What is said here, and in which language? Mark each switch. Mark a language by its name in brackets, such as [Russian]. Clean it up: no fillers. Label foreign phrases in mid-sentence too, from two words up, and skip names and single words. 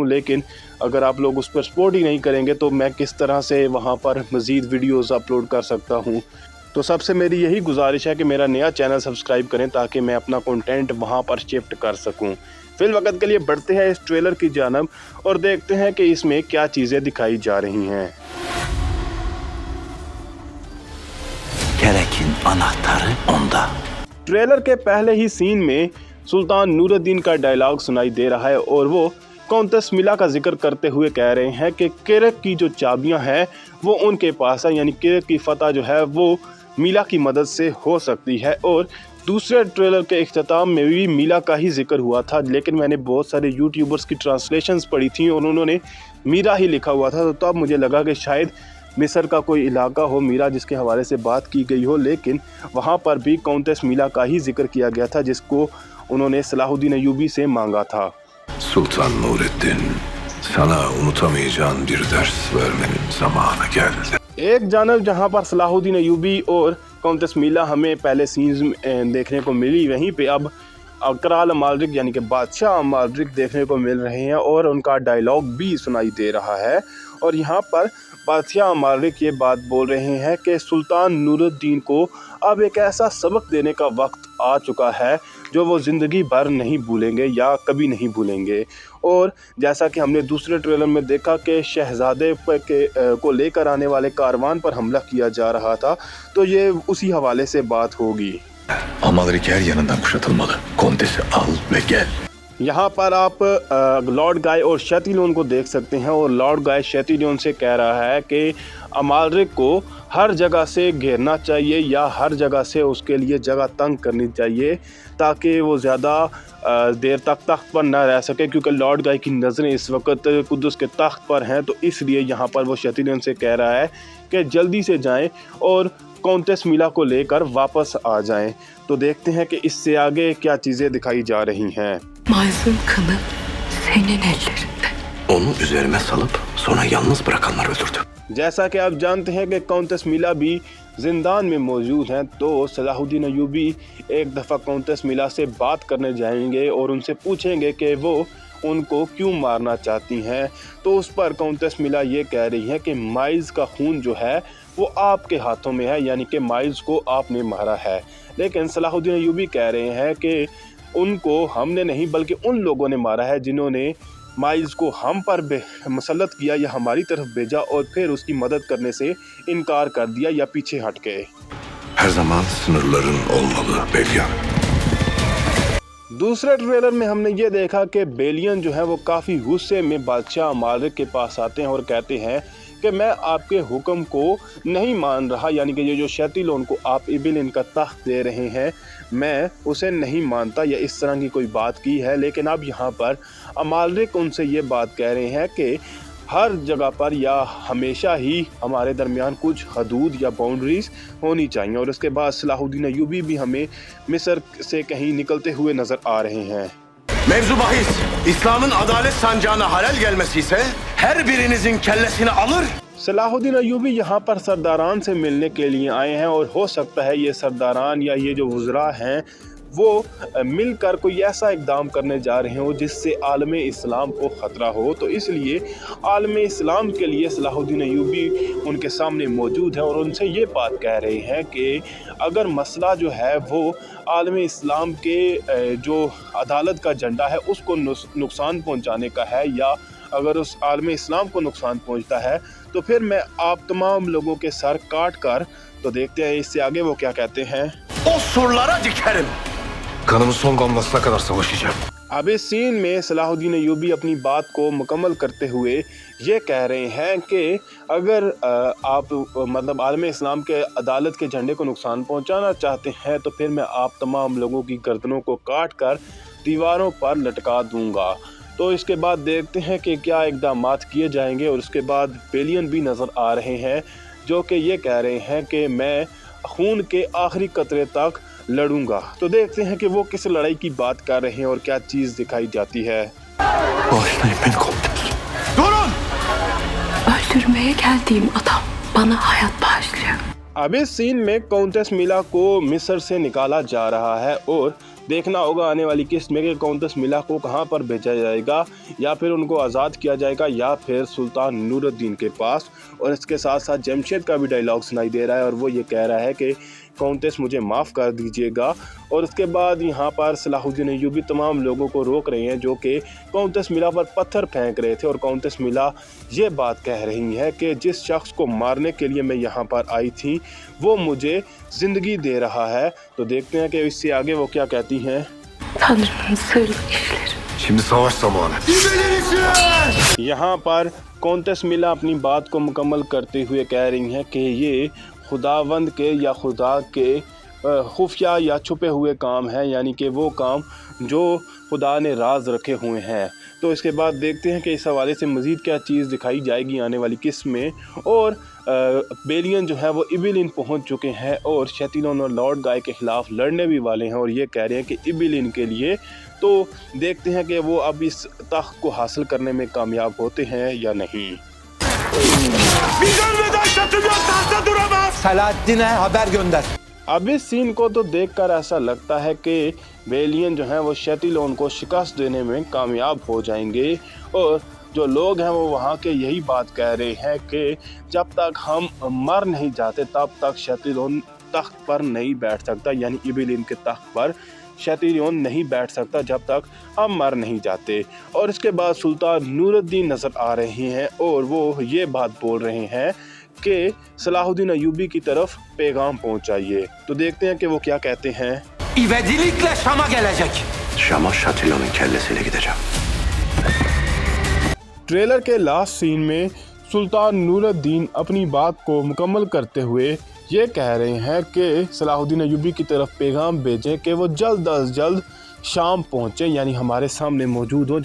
[Urdu] لیکن اگر آپ لوگ اس پر سپورٹ ہی نہیں کریں گے تو میں کس طرح سے وہاں پر مزید [English] videos upload [Urdu] کر سکتا ہوں. تو سب سے میری یہی گزارش ہے کہ میرا نیا [English] channel subscribe [Urdu] کریں تاکہ میں اپنا کنٹینٹ وہاں پر شفٹ کر سکوں. فی الوقت کے لیے بڑھتے ہیں اس ٹریلر کی جانب اور دیکھتے ہیں کہ اس میں کیا چیزیں دکھائی جا رہی ہیں. [Turkish] Gerekin anahtarı onda. [Urdu] ٹریلر کے پہلے ہی سین میں سلطان نورالدین کا ڈائیلاگ سنائی دے رہا ہے اور وہ کاؤنٹیس ملا کا ذکر کرتے ہوئے کہہ رہے ہیں کہ کرک کی جو چابیاں ہیں وہ ان کے پاس ہے، یعنی کرک کی فتح جو ہے وہ میلا کی مدد سے ہو سکتی ہے. اور دوسرے ٹریلر کے اختتام میں بھی میلا کا ہی ذکر ہوا تھا، لیکن میں نے بہت سارے یوٹیوبرز کی ٹرانسلیشنز پڑھی تھی اور انہوں نے میرا ہی لکھا ہوا تھا، تو تب مجھے لگا کہ شاید مصر کا کوئی علاقہ ہو میرا جس کے حوالے سے بات کی گئی ہو. لیکن وہاں پر بھی کاؤنٹیس میلا کا ہی ذکر کیا گیا تھا جس کو انہوں نے صلاح الدین ایوبی سے مانگا تھا. [Turkish] Sultan Nurettin, sana unutamayacağın bir ders vermenin zamanı geldi. [Urdu] ایک جانب جہاں پر صلاح الدین ایوبی اور کاؤنٹیس میلا ہمیں پہلے سینز دیکھنے کو ملی، وہیں پہ اب کرال امالرک یعنی کہ بادشاہ امالرک دیکھنے کو مل رہے ہیں اور ان کا ڈائیلاگ بھی سنائی دے رہا ہے. اور یہاں پر بادشاہ امالرک یہ بات بول رہے ہیں کہ سلطان نورالدین کو اب ایک ایسا سبق دینے کا وقت آ چکا ہے جو وہ زندگی بھر نہیں بھولیں گے یا کبھی نہیں بھولیں گے. اور جیسا کہ ہم نے دوسرے ٹریلر میں دیکھا کہ شہزادے کو لے کر آنے والے کاروان پر حملہ کیا جا رہا تھا، تو یہ اسی حوالے سے بات ہوگی. [Turkish] Amalrik her yanından kuşatılmalı. Kontesi al ve gel. [Urdu] یہاں پر آپ لارڈ گائے اور شیٹیلون کو دیکھ سکتے ہیں اور لارڈ گائے شیٹیلون سے کہہ رہا ہے کہ امالرک کو ہر جگہ سے گھیرنا چاہیے یا ہر جگہ سے اس کے لیے جگہ تنگ کرنی چاہیے تاکہ وہ زیادہ دیر تک تخت پر نہ رہ سکے، کیونکہ لارڈ گائے کی نظریں اس وقت قدس کے تخت پر ہیں. تو اس لیے یہاں پر وہ شیٹیلون سے کہہ رہا ہے کہ جلدی سے جائیں اور کاؤنٹیس میلا کو لے کر واپس آ جائیں. تو دیکھتے ہیں کہ اس سے آگے کیا چیزیں دکھائی جا رہی ہیں. [Turkish] Mazlum kanı senin ellerinde. Onu üzerime salıp sonra yalnız bırakanlar öldürdü. [Urdu] جیسا کہ آپ جانتے ہیں کہ کاؤنٹیس میلا بھی زندان میں موجود ہیں، تو صلاح الدین ایوبی ایک دفعہ کاؤنٹیس میلا سے بات کرنے جائیں گے اور ان سے پوچھیں گے کہ وہ ان کو کیوں مارنا چاہتی ہیں. تو اس پر کاؤنٹیس ملا یہ کہہ رہی ہے کہ مائلز کا خون جو ہے وہ آپ کے ہاتھوں میں ہے، یعنی کہ مائلز کو آپ نے مارا ہے. لیکن صلاح الدین ایوبی کہہ رہے ہیں کہ ان کو ہم نے نہیں بلکہ ان لوگوں نے مارا ہے جنہوں نے مائلز کو ہم پر مسلط کیا یا ہماری طرف بھیجا اور پھر اس کی مدد کرنے سے انکار کر دیا یا پیچھے ہٹ گئے. [Turkish] Her zaman sınırların olmalı Belyan. [Urdu] دوسرے ٹریلر میں ہم نے یہ دیکھا کہ بیلیان جو ہے وہ کافی غصے میں بادشاہ امالرک کے پاس آتے ہیں اور کہتے ہیں کہ میں آپ کے حکم کو نہیں مان رہا، یعنی کہ یہ جو شیٹیلون کو آپ ابیلین کا تخت دے رہے ہیں میں اسے نہیں مانتا یا اس طرح کی کوئی بات کی ہے. لیکن اب یہاں پر امالرک ان سے یہ بات کہہ رہے ہیں کہ ہر جگہ پر یا ہمیشہ ہی ہمارے درمیان کچھ حدود یا باؤنڈریز ہونی چاہیے. اور اس کے بعد صلاح الدین ایوبی بھی ہمیں مصر سے کہیں نکلتے ہوئے نظر آ رہے ہیں. [Turkish] Mevzu bahis, İslam'ın adalet sancağına halel gelmesi ise her birinizin kellesini alır. [Urdu] صلاح الدین ایوبی یہاں پر سرداران سے ملنے کے لیے آئے ہیں اور ہو سکتا ہے یہ سرداران یا یہ جو وزراء ہیں وہ مل کر کوئی ایسا اقدام کرنے جا رہے ہو جس سے عالم اسلام کو خطرہ ہو. تو اس لیے عالم اسلام کے لیے صلاح الدین ایوبی ان کے سامنے موجود ہے اور ان سے یہ بات کہہ رہے ہیں کہ اگر مسئلہ جو ہے وہ عالم اسلام کے جو عدالت کا جھنڈا ہے اس کو نقصان پہنچانے کا ہے، یا اگر اس عالم اسلام کو نقصان پہنچتا ہے تو پھر میں آپ تمام لوگوں کے سر کاٹ کر، تو دیکھتے ہیں اس سے آگے وہ کیا کہتے ہیں. [Turkish] O surlara dikerim. Kanımın son damlasına kadar savaşacağım. [Urdu] اب اس سین میں صلاح الدین ایوبی اپنی بات کو مکمل کرتے ہوئے یہ کہہ رہے ہیں کہ اگر آپ مطلب عالم اسلام کے عدالت کے جھنڈے کو نقصان پہنچانا چاہتے ہیں تو پھر میں آپ تمام لوگوں کی گردنوں کو کاٹ کر دیواروں پر لٹکا دوں گا. تو اس کے بعد دیکھتے ہیں کہ کیا اقدامات کیے جائیں گے. اور اس کے بعد بیلیان بھی نظر آ رہے ہیں جو کہ یہ کہہ رہے ہیں کہ میں خون کے آخری قطرے تک لڑوں گا. تو دیکھتے ہیں کہ وہ کس لڑائی کی بات کر رہے ہیں اور کیا چیز دکھائی جاتی ہے. [Turkish] Bağışlayın beni komutanım. Durun! Öldürmeye geldiğim adam bana hayat bağışlıyor. [Urdu] اب اس سین میں کاؤنٹیس ملا کو مصر سے نکالا جا رہا ہے اور دیکھنا ہوگا آنے والی قسط میں کہ کاؤنٹیس ملا کو کہاں پر بھیجا جائے گا، یا پھر ان کو آزاد کیا جائے گا یا پھر سلطان نورالدین کے پاس. اور اس کے ساتھ ساتھ جمشید کا بھی ڈائیلاگ سنائی دے رہا ہے اور وہ یہ کہہ رہا ہے کہ کاؤنٹیس مجھے معاف کر دیجیے گا. اور اس کے بعد یہاں پر صلاح الدین ایوبی تمام لوگوں کو روک رہے ہیں جو کہ کاؤنٹیس ملا پر پتھر پھینک رہے تھے. اور کاؤنٹیس ملا یہ بات کہہ رہی ہے کہ جس شخص کو مارنے کے لیے میں یہاں پر آئی تھی وہ مجھے زندگی دے رہا ہے. تو دیکھتے ہیں کہ اس سے آگے وہ کیا کہتی ہیں. [Turkish] Tanrı'nın sırlı işleri. Şimdi savaş zamanı. [Urdu] یہاں پر کاؤنٹیس ملا اپنی بات کو مکمل کرتے ہوئے کہہ رہی ہیں کہ یہ خداوند کے یا خدا کے خفیہ یا چھپے ہوئے کام ہیں، یعنی کہ وہ کام جو خدا نے راز رکھے ہوئے ہیں. تو اس کے بعد دیکھتے ہیں کہ اس حوالے سے مزید کیا چیز دکھائی جائے گی آنے والی قسط میں. اور بیلیان جو ہے وہ ابیلین پہنچ چکے ہیں اور شیطان اور لارڈ گائے کے خلاف لڑنے بھی والے ہیں. اور یہ کہہ رہے ہیں کہ ابیلین کے لیے، تو دیکھتے ہیں کہ وہ اب اس تخت کو حاصل کرنے میں کامیاب ہوتے ہیں یا نہیں. [Turkish] Biz ölmeden şatım yok, tahta duramaz! Selahattin'e haber gönder. [Urdu] اب اس سین کو تو دیکھ کر ایسا لگتا ہے کہ بیلیان جو ہیں وہ شیطان کو شکست دینے میں کامیاب ہو جائیں گے. اور جو لوگ ہیں وہ وہاں کے یہی بات کہہ رہے ہیں کہ جب تک ہم مر نہیں جاتے تب تک شیطان تخت پر نہیں بیٹھ سکتا، یعنی ابیلین کے تخت پر شیطان نہیں بیٹھ سکتا جب تک ہم مر نہیں جاتے. اور اس کے بعد سلطان نورالدین نظر آ رہے ہیں اور وہ یہ بات بول رہے ہیں کہ صلاح الدین ایوبی کی طرف پیغام پہنچائیے. تو دیکھتے ہیں کہ وہ کیا کہتے ہیں. [Turkish] İvedilikle Şam'a gelecek. Şam'a Şatilon'un kellesiyle gideceğim. [Urdu] ٹریلر کے [English] last scene [Urdu] میں سلطان نورالدین اپنی بات کو مکمل کرتے ہوئے یہ کہہ رہے ہیں کہ صلاح الدین ایوبی کی طرف پیغام بھیجیں کہ وہ جلد از جلد شام پہنچیں، یعنی ہمارے سامنے موجود ہوں.